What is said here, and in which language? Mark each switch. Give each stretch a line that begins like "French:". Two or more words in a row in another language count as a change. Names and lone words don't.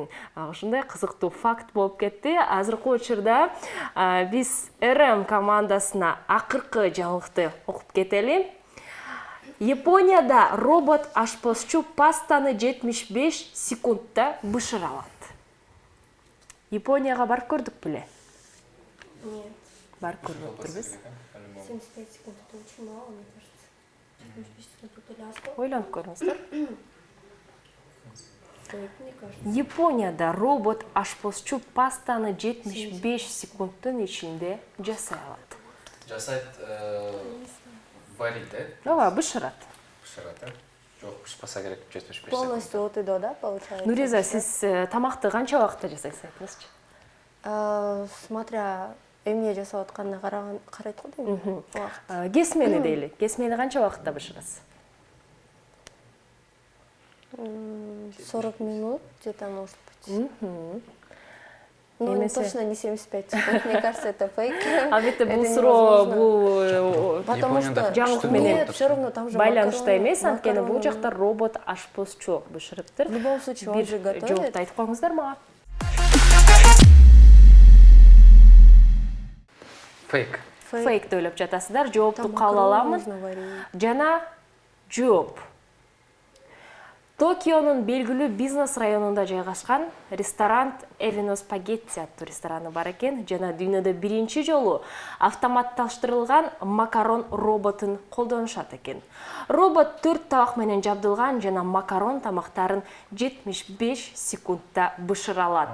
Kyrgyz: Ушундай кызыктуу факт болуп кетти. Азыркы учурда биз РМ командасына акыркы жаңылыкты окуп кетели. Японияда робот ашпозчу пастаны 75 секундта бышыра алат. Японияга барып көрдүк беле?
Russian: Нет.
Kyrgyz: Барып көрбөптүрбүз.
Russian: 75 секунд это очень мало, мне кажется. 75 секунд это ляско.
Kyrgyz: Ойлонуп көрүңүздөр.
Russian: Фейк, мне кажется.
Kyrgyz: Японияда робот ашпозчу пастаны 75 секундтун ичинде жасай алат. жасайт, варит, Ооба, бышырат. пышырат, жок, пышпаса керек 75 секунд.
Russian: Полностью от и до, да, получается?
Kyrgyz: Нуриза, сиз тамакты канча убакытта жасайсыз, айтыңызчы? Смотря эмне жасап атканына карайт го дейм. Кесмени дейли. Кесмени канча убакытта бышырасыз?
Russian: 40 минут где-то, может быть. Ну,
Kyrgyz: Эмесе.
Russian: точно не 75 секунд. Мне кажется, это фейк.
Kyrgyz: Албетте бул
Russian: Это
Kyrgyz: суроо
Russian: невозможно.
Kyrgyz: бул
Russian: Потому
Kyrgyz: Японияда
Russian: что
Kyrgyz: жаңылык күчтүү менен болот.
Russian: нет, все равно там же
Kyrgyz: байланышта эмес,
Russian: макароны-
Kyrgyz: анткени бул
Russian: макароны.
Kyrgyz: жакта робот ашпозчу бышырыптыр.
Russian: В любом случае, он же
Kyrgyz: Бир
Russian: готовит.
Kyrgyz: жоопту айтып коюңуздар мага. Фейк. Фейк деп ойлоп жатасыздар. Жоопту
Russian: Там
Kyrgyz: кабыл
Russian: макароны
Kyrgyz: аламын.
Russian: нужно варить.
Kyrgyz: Жана жооп. Токионун белгилүү бизнес районунда жайгашкан ресторан Эвино Спагетти аттуу рестораны бар экен жана дүйнөдө биринчи жолу автоматташтырылган макарон роботун колдонушат экен. Робот 4 табак менен жабдылган жана макарон тамактарын 75 секундда бышыра алат.